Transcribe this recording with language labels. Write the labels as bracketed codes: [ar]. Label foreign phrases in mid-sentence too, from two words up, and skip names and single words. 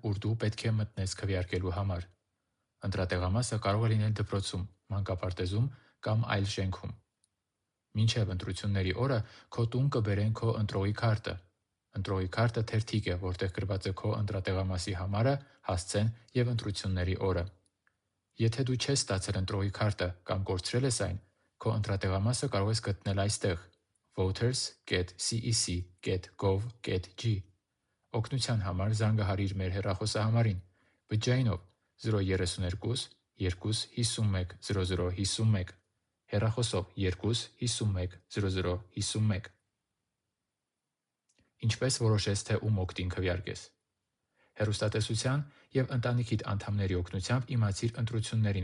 [hy] ուր դու պետք է մտնես քվեարկելու համար։ Ընտրատեղամասը կարող է լինել դպրոցում, մանկապարտեզում կամ այլ շենքում։ Մինչև ընտրությունների օրը քո տուն կբերեն քո ընտրողի քարտը։ Ընտրողի քարտը թերթիկ է, որտեղ գրված է քո ընտրատեղամասի համարը, հասցեն և ընտրությունների օրը։ Եթե դու չես ստացել ընտրողի քարտը կամ կորցրել ես այն, քո ընտրատեղամասը կարող ես գտնել այստեղ՝ voters.cec.gov.g։ Օգնության համար զանգահարիր մեր հեռախոսահամարին՝ բջջայինով 032 251 0051, հեռախոսով 251 0051։ Ինչպես որոշես, թե ում օգտին քվեարկես։ Հեռուստատեսության և ընտանիքիդ անդամների օգնությամբ իմացիր ընտրություններին